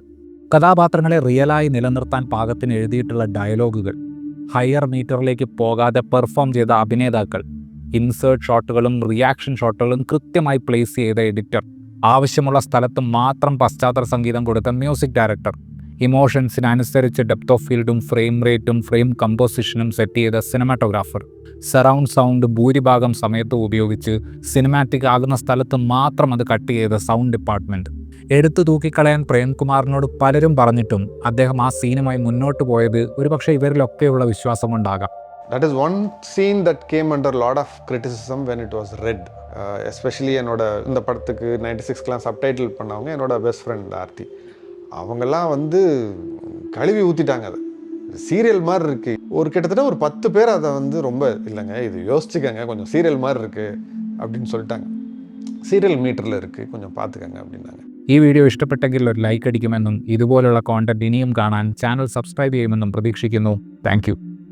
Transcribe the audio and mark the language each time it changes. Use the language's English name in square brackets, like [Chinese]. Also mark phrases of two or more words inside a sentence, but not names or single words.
[Malayalam] കഥാപാത്രങ്ങളെ റിയലായി നിലനിർത്താൻ പാകത്തിന് എഴുതിയിട്ടുള്ള ഡയലോഗുകൾ, [English] higher meter [Malayalam] പോകാതെ പെർഫോം ചെയ്ത അഭിനേതാക്കൾ, [English] insert shots reaction shots [Malayalam] കൃത്യമായി പ്ലേസ് ചെയ്ത എഡിറ്റർ, ആവശ്യമുള്ള സ്ഥലത്ത് മാത്രം പശ്ചാത്തല സംഗീതം കൊടുത്ത [English] music director, [Malayalam] ഇമോഷൻസിനനുസരിച്ച് [English] depth of field frame rate frame composition set [Malayalam] ചെയ്ത സിനിമാറ്റോഗ്രാഫർ, [English] surround sound [Malayalam] ഭൂരിഭാഗം സമയത്തും ഉപയോഗിച്ച് സിനിമാറ്റിക് ആകുന്ന സ്ഥലത്ത് മാത്രം അത് കട്ട് ചെയ്ത [English] sound department. [Malayalam] എടുത്തു തൂക്കിക്കളയാൻ പ്രേംകുമാറിനോട് പലരും പറഞ്ഞിട്ടും അദ്ദേഹം ആ സീനുമായി മുന്നോട്ട് പോയത് ഒരുപക്ഷെ ഇവരിലൊക്കെയുള്ള വിശ്വാസം കൊണ്ടാകാം. [English] That is one scene that came under a lot of criticism when it was read. [Tamil] Especially என்னோட இந்த படத்துக்கு 96லாம் சப்டைட்டில் பண்ணவங்க என்னோட [English] best friend [Tamil] ஆர்த்தி. அவங்கெல்லாம் வந்து கழுவி ஊற்றிட்டாங்க. அதை சீரியல் மாதிரி இருக்குது. ஒரு கிட்டத்தட்ட ஒரு 10 பேர் அதை வந்து ரொம்ப இல்லைங்க இது யோசிச்சுக்கங்க, கொஞ்சம் சீரியல் மாதிரி இருக்குது அப்படின்னு சொல்லிட்டாங்க. [English] serial meter [Tamil] இருக்குது, கொஞ்சம் பார்த்துக்கங்க அப்படின்னாங்க. [Malayalam] ഈ വീഡിയോ ഇഷ്ടപ്പെട്ടെങ്കിൽ ഒരു ലൈക്ക് അടിക്കുമെന്നും ഇതുപോലുള്ള കോണ്ടന്റ് ഇനിയും കാണാൻ [English] channel subscribe [Malayalam] ചെയ്യുമെന്നും പ്രതീക്ഷിക്കുന്നു. [English] thank you.